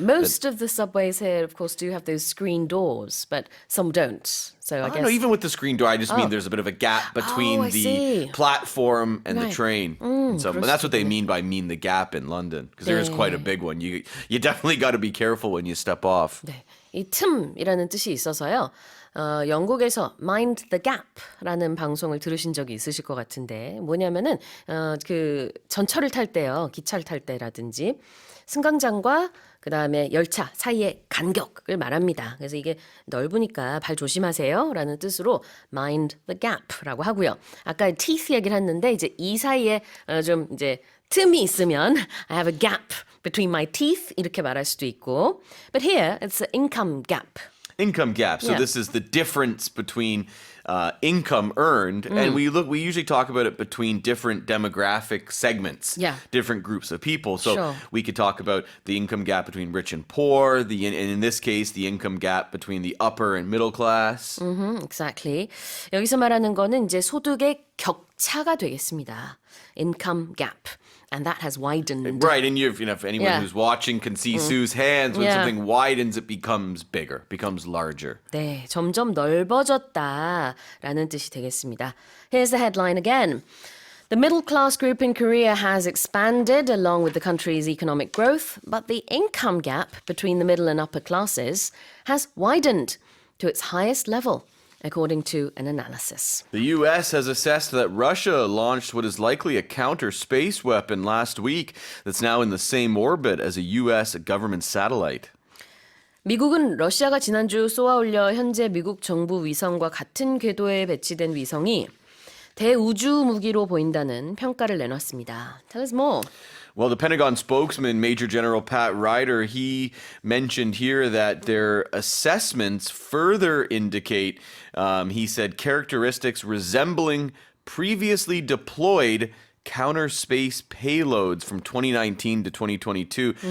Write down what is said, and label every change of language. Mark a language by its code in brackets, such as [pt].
[en] Most of the subways here, of course, do have those screen doors, but some don't. So I I guess. don't know, even with the screen door, I just mean there's a bit of a gap between I the see. platform and the Right. train. And that's what they mean by mean the gap in London, because there is quite a big one. You definitely got to be careful when you step off. [ko] 네, 이 틈이라는 뜻이 있어서요. 영국에서 Mind the Gap라는 방송을 들으신 적이 있으실 것 같은데 뭐냐면은 그 전철을 탈 때요, 기차를 탈 때라든지 승강장과 그 다음에 열차 사이의 간격을 말합니다. 그래서 이게 넓으니까 발 조심하세요라는 뜻으로 Mind the Gap라고 하고요. 아까 teeth 얘기를 했는데 이제 이 사이에 좀 이제 틈이 있으면 [en] I have a gap between my teeth [ko] 이렇게 말할 수도 있고, [en] but here it's an income gap. Income gap. So Yeah. this is the difference between income earned, and we usually talk about it between different demographic segments, Yeah. different groups of people. So Sure. we could talk about the income gap between rich and poor, and in this case, the income gap between the upper and middle class. Exactly. [ko] 여기서 말하는 거는 이제 소득의 격차가 되겠습니다. [en] Income gap. And that has widened. Right, and if anyone Yeah. who's watching can see Sue's hands, when Yeah. something widens, it becomes bigger, becomes larger. [ko] 네, 점점 넓어졌다라는 뜻이 되겠습니다. [en] Here's the headline again. The middle class group in Korea has expanded along with the country's economic growth, but the income gap between the middle and upper classes has widened to its highest level, according to an analysis. The U.S. has assessed that Russia launched what is likely a counter space weapon last week that's now in the same orbit as a U.S. government satellite. [ko] 미국은 러시아가 지난주 쏘아올려 현재 미국 정부 위성과 같은 궤도에 배치된 위성이 대우주 무기로 보인다는 평가를 내놨습니다. [en] Tell us more. Well, the Pentagon spokesman, Major General Pat Ryder, he mentioned here that their assessments further indicate, he said, characteristics resembling previously deployed counter space payloads from 2019 to 2022.